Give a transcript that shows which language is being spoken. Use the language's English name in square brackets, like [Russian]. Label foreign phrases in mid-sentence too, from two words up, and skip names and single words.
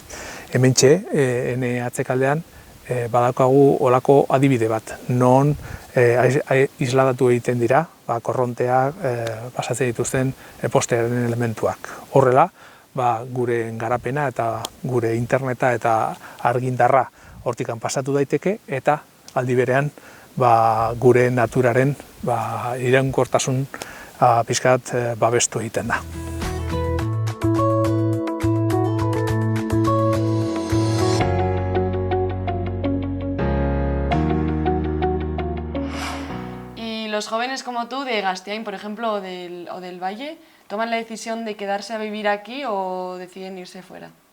[Basque] Hementxe, ene atzekaldean, badaukagu olako adibide bat, non isladatu egiten dira, korrontea pasatzen dituzten posteren elementuak. Horrela, gure garapena eta gure interneta eta argindarra hortikan pasatu daiteke, eta aldi berean gure naturaren iraunkortasun pixkat babestu egiten da. [Spanish] ¿Y los jóvenes como tú de Gazteain, por ejemplo, o del Valle, toman la decisión de quedarse a vivir aquí o deciden irse fuera?